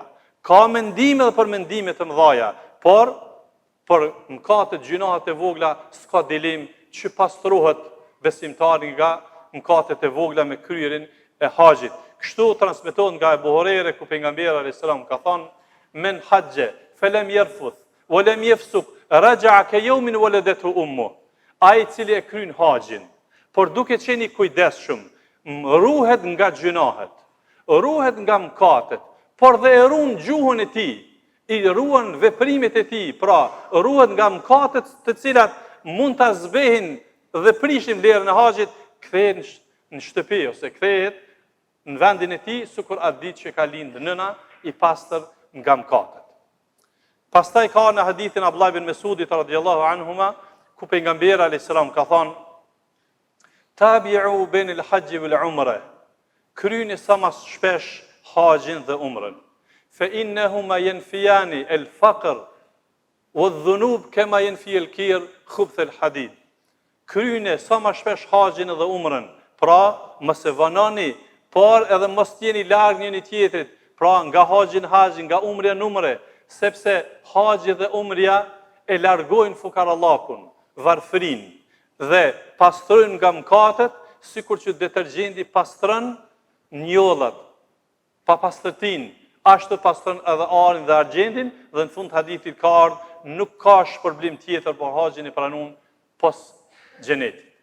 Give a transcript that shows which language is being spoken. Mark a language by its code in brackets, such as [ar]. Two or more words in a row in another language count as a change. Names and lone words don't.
[sq] Ka mendime edhe për mendime të mëdha, por për mëkatet, gjunahet e vogla s'ka dilemë që pastrohet besimtari nga mëkatet e vogla me kryerjen e haxhit. Kështu transmetohet nga Ebu Hurajra ku pejgamberi [ar] عليه السلام [sq] ka thënë: [ar] "من حج فلم يرفث ولم يفسق رجع كيوم ولدته أمه." [sq] Ai i cili e kryen haxhin, por duke qenë i kujdesshëm, ruhet nga gjunahet, ruhet nga mëkatet, por dhe e ruan gjuhën e tij, i ruan veprimet e tij, pra ruhet nga mëkatet të cilat mund ta zbehin dhe prishin vlerën e haxhit, kthehet në shtëpi ose kthehet në vendin e tij, sikur atë ditë që ka lindë nëna i pastër nga mëkatet. Pastaj ka në hadithin Abdullah ibn Mesudit [ar] رضي الله عنهما, [sq] ku pejgamberi [ar] عليه السلام [sq] ka thënë: [ar] "تابعوا بين الحج والعمرة." [sq] Kryeni sa më shpesh haxhin dhe umrën. [ar] فإنهما ينفيان الفقر والذنوب كما ينفي الكير خبث الحديد. [sq] Kryeni sa më shpesh haxhin dhe umrën. Pra, mos e vanoni, por edhe mos jeni larg njëri tjetrit. Pra, nga haxhin haxhi, nga umrja në umre, sepse haxhi dhe umrja e largojnë fukarallakun, varfërinë dhe pastrojnë nga mëkatet, sikur që detergjenti pastron njollat, pa pastërtinë, ashtu pastron edhe arin dhe argjendin, dhe në fund hadithit ka ardhur, nuk ka shpërblim tjetër për haxhin e pranuar pas xhenetit.